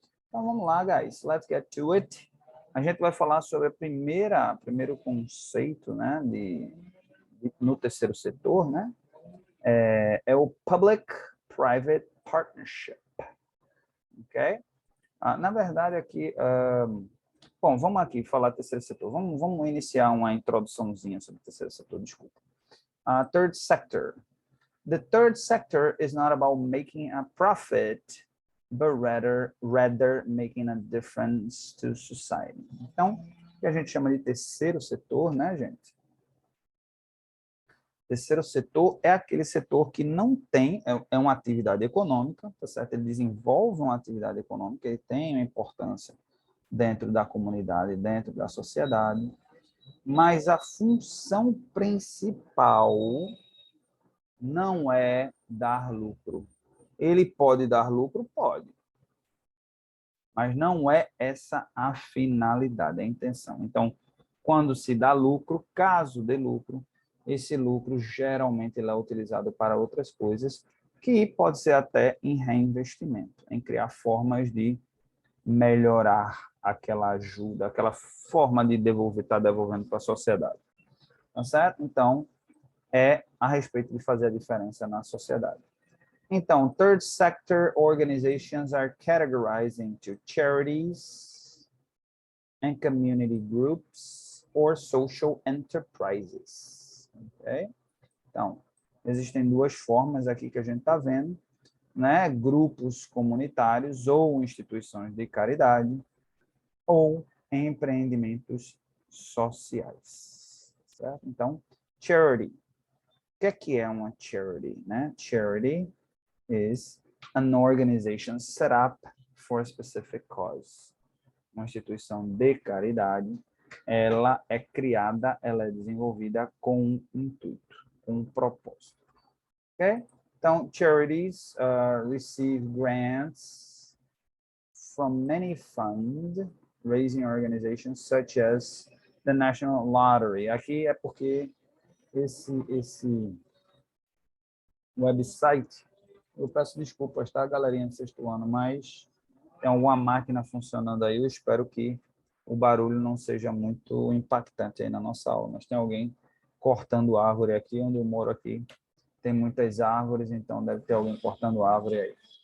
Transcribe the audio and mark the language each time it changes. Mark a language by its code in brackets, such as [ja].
[pt] Então vamos lá, [en] guys, let's get to it. [pt] A gente vai falar sobre primeiro conceito, né, no terceiro setor, né, é o Public-Private Partnership, ok? Na verdade, aqui, bom, vamos aqui falar terceiro setor. Vamos iniciar uma introduçãozinha sobre o terceiro setor, desculpa. [en] Third sector. The third sector is not about making a profit, but rather making a difference to society. [pt] Então, o que a gente chama de terceiro setor, né, gente? Terceiro setor é aquele setor que não tem, é uma atividade econômica, tá certo? Ele desenvolve uma atividade econômica, ele tem uma importância dentro da comunidade, dentro da sociedade, mas a função principal não é dar lucro. Ele pode dar lucro? Pode. Mas não é essa a finalidade, a intenção. Então, quando se dá lucro, caso dê lucro, esse lucro geralmente ele é utilizado para outras coisas, que pode ser até em reinvestimento, em criar formas de melhorar aquela ajuda, aquela forma de devolver, estar devolvendo para a sociedade. Tá certo? Então, é a respeito de fazer a diferença na sociedade. [en] Então, third sector organizations are categorized into charities and community groups or social enterprises. Okay? [pt] Então, existem duas formas aqui que a gente está vendo, né? Grupos comunitários ou instituições de caridade ou empreendimentos sociais. Certo? Então, charity. O que é uma charity? Né? [en] Charity is an organization set up for a specific cause. [pt] Uma instituição de caridade, ela é criada, ela é desenvolvida com um intuito, com um propósito. Ok? [en] Então, charities receive grants from many funds, raising organizations such as the National Lottery. [pt] Aqui é porque esse website, eu peço desculpas, tá, galerinha do sexto ano, mas tem alguma máquina funcionando aí, eu espero que o barulho não seja muito impactante aí na nossa aula, mas tem alguém cortando árvore aqui, onde eu moro aqui, tem muitas árvores, então deve ter alguém cortando árvore aí.